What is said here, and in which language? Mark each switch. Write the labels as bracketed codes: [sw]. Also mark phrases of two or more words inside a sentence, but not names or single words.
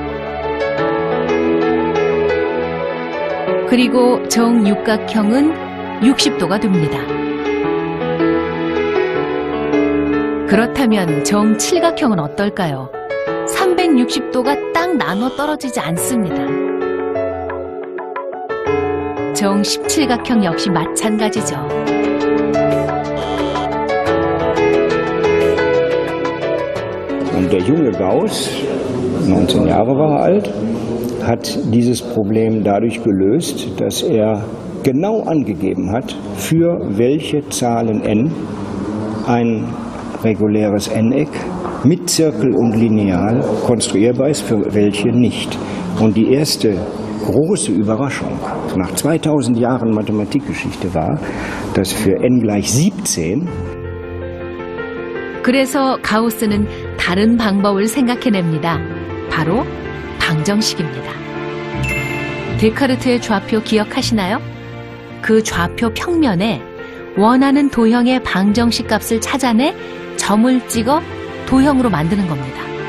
[ko] 그리고 정육각형은 60도가 됩니다. 그렇다면 정칠각형은 어떨까요? 360도가 딱 나눠 떨어지지 않습니다. 정17각형 역시 마찬가지죠. [de] Und der junge Gauss, 19 Jahre war er alt, hat dieses Problem dadurch gelöst, dass er genau angegeben hat, für welche Zahlen n ein reguläres N-Eck mit Zirkel und Lineal konstruierbar ist, für welche nicht. Und die erste große Überraschung nach 2000 Jahren Mathematikgeschichte war, dass für n gleich 17 [ko] 그래서 가우스는 다른 방법을 생각해냅니다. 바로 방정식입니다. 데카르트의 좌표 기억하시나요? 그 좌표 평면에 원하는 도형의 방정식 값을 찾아내 점을 찍어 도형으로 만드는 겁니다.